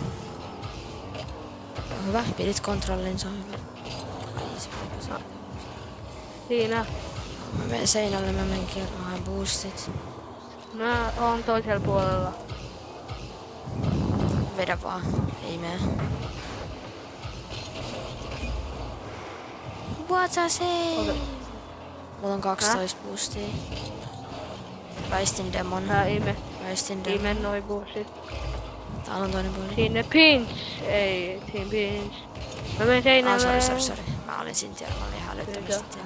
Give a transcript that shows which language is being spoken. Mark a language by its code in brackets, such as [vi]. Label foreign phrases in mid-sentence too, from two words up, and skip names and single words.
[fi] On hyvä, pidit kontrollin, se on hyvä. siinä. Mä menen seinälle, mä menen kerran boostit. Mä oon toisella puolella. Vedä vaan, ei mene. [en] What I say? Okay. [fi] Mulla on 12 boostia. Väistin demon. Väistin demon. Ime noi buusit. Täällä on toinen puoli. Sinne pinch! Ei, [en] team pinch. [fi] Mä menen seinälle. Sorry. Mä olin siinä tiellä, mä olin ihan älyttömästi tiellä.